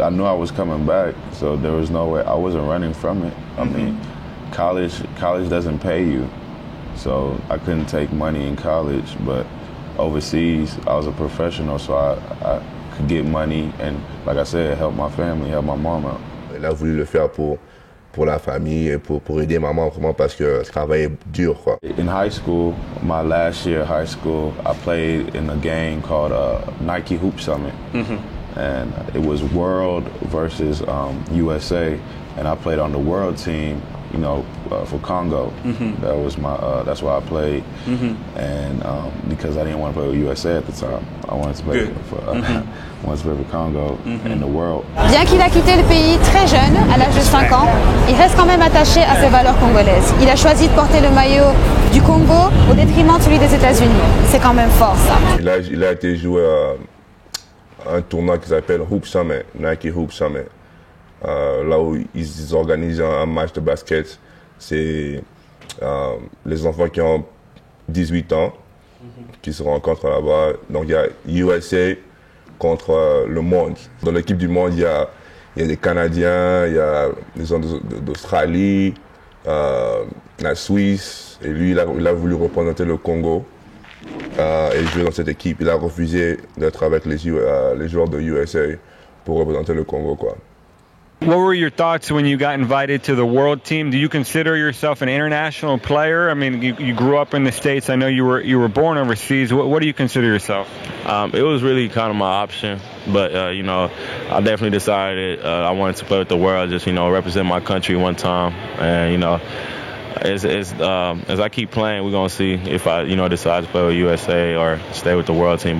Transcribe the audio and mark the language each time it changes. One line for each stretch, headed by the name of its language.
English: I knew I was coming back, so there was no way. I wasn't running from it. I mean, college doesn't pay you, so I couldn't take money in college. But overseas, I was a professional, so I could get money and, like I said, help my family, help my mom out.
French: Il a voulu le faire pour la famille et pour aider maman, vraiment parce que ce travail est dur, quoi.
English: In high school, my last year of high school, I played in a game called Nike Hoop Summit, and it was World versus USA, and I played on the World team. For Congo, that was that's why I played, and because I didn't want to play with USA at the time, I wanted to play for Congo in the World.
French: Bien qu'il a quitté le pays très jeune, à l'âge de 5 ans, il reste quand même attaché à ses valeurs congolaises. Il a choisi de porter le maillot du Congo au détriment de celui des États-Unis. C'est quand même fort, ça. Il a été joué à un tournoi qui s'appelle Hoop Summit, Nike Hoop Summit. Là où ils organisent un match de basket, c'est les enfants qui ont 18 ans qui se rencontrent là-bas. Donc il y a USA contre le monde. Dans l'équipe du monde, il y a des Canadiens, il y a des gens d'Australie, la Suisse. Et lui, il a voulu représenter le Congo et jouer dans cette équipe. Il a refusé d'être avec les joueurs de USA pour représenter le Congo, quoi.
English: What were your thoughts when you got invited to the world team? Do you consider yourself an international player? I mean, you grew up in the States. I know you were born overseas. What do you consider yourself? It was really kind of my option, but you know, I definitely decided I wanted to play with the world, just, you know, represent my country one time, and you know, as I keep playing, we're gonna see if I, you know, decide to play with USA or stay with the world team.